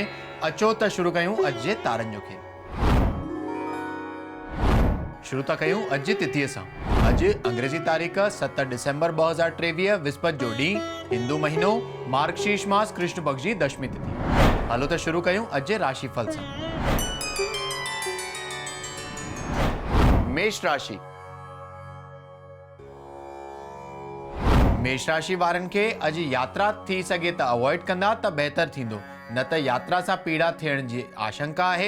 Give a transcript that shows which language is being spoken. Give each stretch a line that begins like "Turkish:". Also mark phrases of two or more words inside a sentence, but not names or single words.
Sindhi: अचो त शुरू कयूं अॼु जे तारनि जो खेल। शुरू था कयूं अॼु जी तिथीअ सां। अॼु अंग्रेजी तारीख़ 7 डिसेंबर 2023 विस्पति जो ॾींहुं, हिंदू महीनो मार्गशीर्ष मास कृष्ण पक्ष जी दशमी तिथि। हलो त शुरू कयूं अॼु जे राशिफल सां। मेष राशि। मेष राशि वारनि खे अॼु यात्रा थी सघे त अवॉइड कंदा त बहितर थींदो, न त यात्रा सां पीड़ा थियण जी आशंका आहे।